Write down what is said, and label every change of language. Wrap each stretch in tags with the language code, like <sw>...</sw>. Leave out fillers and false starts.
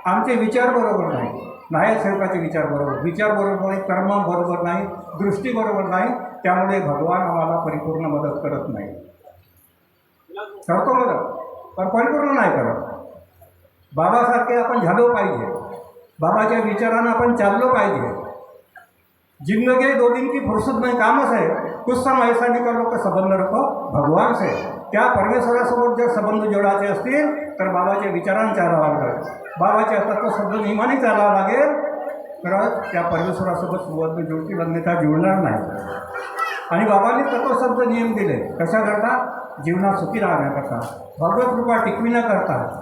<mr>आमचे विचार बरोबर नाही, नायक सेवकाचे विचार बरोबर नाही, कर्म बरोबर नाही, दृष्टी बरोबर नाही, त्यामुळे भगवान आम्हाला परिपूर्ण मदत करत नाही. करतो मदत पण परिपूर्ण नाही करत. बाबासारखे आपण झालो पाहिजे, बाबाच्या विचारानं आपण चाललो पाहिजे.</mr> <hi>जिंदगी 2 दिन की फुर्सत</hi> <mr>नाही, कामच आहे.</mr> <hi>कुछ समय ऐसा निकलो का संबंध रखो भगवान से.</hi> <mr>त्या परमेश्वरासोबत जर संबंध जोडायचे असतील तर बाबाच्या विचारांनी चालावं लागेल, बाबाच्या तत्वशब्द नियमाने चालावं लागेल, तर त्या परमेश्वरासोबत संबंध जोडतील, अन्यथा जुळणार नाही. आणि बाबांनी तत्वशब्द नियम दिले कशाकरता? जीवनात सुखी राहण्याकरता, भगवत कृपा टिकविण्याकरता.</mr>